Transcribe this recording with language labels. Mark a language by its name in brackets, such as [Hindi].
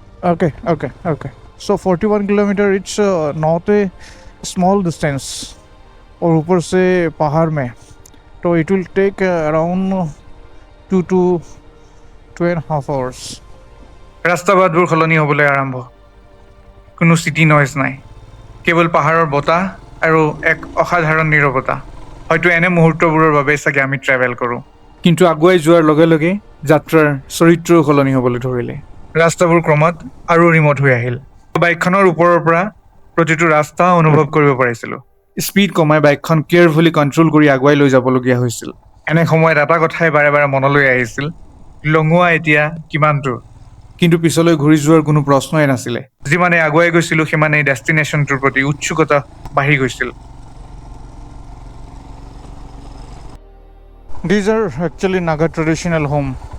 [English] okay okay okay so 41 kilometre it's not a small distance [Hindi] और ऊपर से पहाड़ में, तो [English] It will take around 2 to 2.5 hours। [Assamese] ৰাস্তা বাটবোৰ সলনি হ'বলৈ আৰম্ভ। কোনো চিটি নইজ নাই, কেৱল পাহাৰৰ বতাহ আৰু এক অসাধাৰণ নীৰৱতা। হয়তো এনে মুহূৰ্তবোৰৰ বাবে চাগে আমি ট্ৰেভেল কৰোঁ। কিন্তু আগুৱাই যোৱাৰ লগে লগে যাত্ৰাৰ চৰিত্ৰও সলনি হ'বলৈ ধৰিলে। ৰাস্তাবোৰ ক্ৰমাৎ আৰু ৰিমট হৈ আহিল। বাইকখনৰ ওপৰৰ পৰা প্ৰতিটো ৰাস্তা অনুভৱ কৰিব পাৰিছিলোঁ। স্পীড কমাই বাইকখন কেয়াৰফুলি কণ্ট্ৰল কৰি আগুৱাই লৈ যাবলগীয়া হৈছিল। এনে সময়ত এটা কথাই বাৰে বাৰে মনলৈ আহিছিল, লংৱা এতিয়া কিমান দূৰ? কিন্তু পিছলৈ ঘূৰি যোৱাৰ কোনো প্ৰশ্নই নাছিলে। যিমানে আগুৱাই গৈছিলোঁ সিমানেই ডেষ্টিনেশ্যনটোৰ প্ৰতি উৎসুকতা বাঢ়ি গৈছিল। [English] These are actually Naga traditional home.